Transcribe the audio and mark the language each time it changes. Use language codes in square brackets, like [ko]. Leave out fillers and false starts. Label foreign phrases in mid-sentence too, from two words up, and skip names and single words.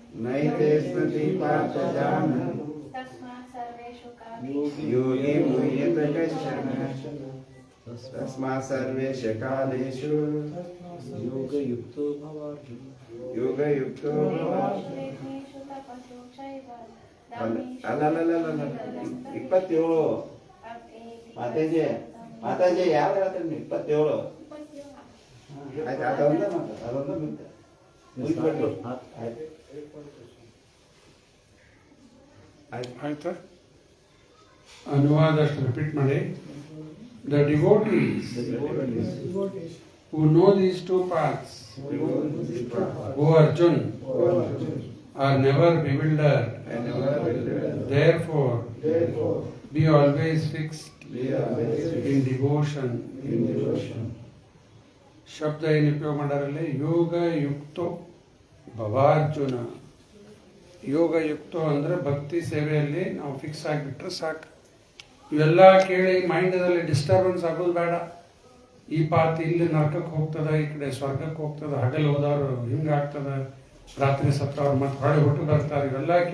[sa] ನೈತೆ ಸ್ಮೃತಿ ಪಾರ್ಥ ಜಾನನ್ ತಸ್ಮಾತ್ ಸರ್ವೇಷು ಕಾಲೇಷು ಯೋಗಿ ಮುಹ್ಯತಿ ಕಶ್ಚನ ತಸ್ಮಾತ್ ಸರ್ವೇಷು ಕಾಲೇಷು ಯೋಗಯುಕ್ತೋ ಭವಾರ್ಜುನ ಯೋಗಯುಕ್ತೋ ಭವಾರ್ಜುನ. ಯಜ್ಞೇಷು ತಪಸು ಚೈವ [kn] ಅಲ್ಲಲ್ಲಲ್ಲಲ್ಲ 27 ಮಾತಾಜಿ ಮಾತಾಜಿ ಯಾವ ಹೇಳ್ತಾರೆ ನೀವು 27 ಆಯ್ತು ಅದೊಂದೇ ಮಾತು ಅದೊಂದೇ ಮಿಂತ ಮುಗಿಸ್ಬಿಟ್ರು ಆಯ್ತು ಆಯ್ತು ಆಯ್ತಾ? ಅನುವಾದ ಅಷ್ಟು ರಿಪೀಟ್ ಮಾಡಿ. [en] the devotees who know these two paths, O Arjun, are never bewildered. Therefore, be always fixed in devotion. [kn] ಶಬ್ದ ಏನು ಉಪಯೋಗ ಮಾಡಾರಲ್ಲಿ? [sa] ಯೋಗ ಯುಕ್ತೋ ಭವಾರ್ಜುನ. ಯೋಗ ಯುಕ್ತೋ [kn] ಅಂದರೆ ಭಕ್ತಿ ಸೇವೆಯಲ್ಲಿ ನಾವು ಫಿಕ್ಸ್ ಆಗಿಬಿಟ್ರೆ ಸಾಕು. ಇವೆಲ್ಲ ಕೇಳಿ ಮೈಂಡಲ್ಲಿ ಡಿಸ್ಟರ್ಬೆನ್ಸ್ ಆಗೋದು ಬೇಡ. ಈ ಪಾತ್ ಇಲ್ಲಿ ನರಕಕ್ಕೆ ಹೋಗ್ತದ, ಈ ಕಡೆ ಸ್ವರ್ಗಕ್ಕೆ ಹೋಗ್ತದ, ಹಗಲು ಹೋದವರು ಹಿಂಗಾಗ್ತದ, ರಾತ್ರಿ ಸತ್ತವ್ರು ಮತ್ತೆ ಹೊಳೆ ಹುಟ್ಟು ಬರ್ತಾರೆ.